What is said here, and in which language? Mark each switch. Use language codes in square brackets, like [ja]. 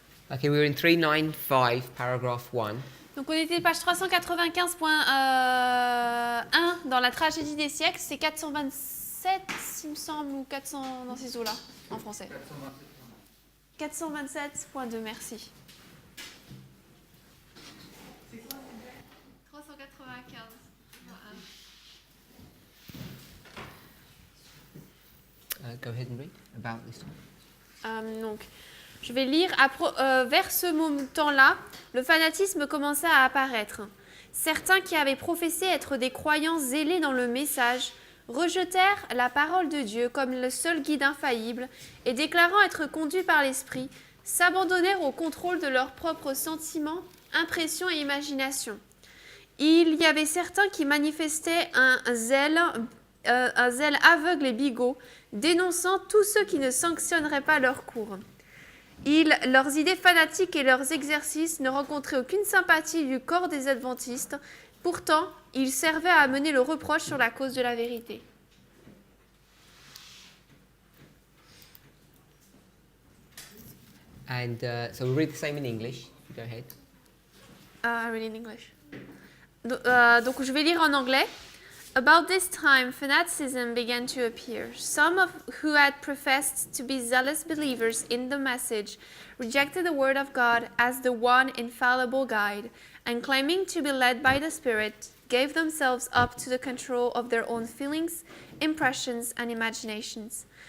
[en] Okay, we were in 395, paragraph 1. [fr] Donc on était page 395.1 dans la tragédie des siècles, c'est 427 il me semble, ou 400 dans ces eaux-là, en français. 427.2, merci. 395. [en] Go ahead and read about this time. [fr] Donc, je vais lire. Vers ce temps-là, le fanatisme commença à apparaître. Certains qui avaient professé être des croyants zélés dans le message rejetèrent la parole de Dieu comme le seul guide infaillible et déclarant être conduits par l'Esprit, s'abandonnèrent au contrôle de leurs propres sentiments, impressions et imaginations. Il y avait certains qui manifestaient un zèle aveugle et bigot, dénonçant tous ceux qui ne sanctionneraient pas leurs cours. Leurs idées fanatiques et leurs exercices ne rencontraient aucune sympathie du corps des adventistes. Pourtant, ils servaient à amener le reproche sur la cause de la vérité. [en] And so we'll read the same in English. Go ahead. I read in English. [fr] Donc je vais lire en anglais. [en] About this time, fanaticism began to appear. Some who had professed to be zealous believers in the message rejected the word of God as the one infallible guide, and claiming to be led by the Spirit, gave themselves up to the control of their own feelings, impressions, and imaginations.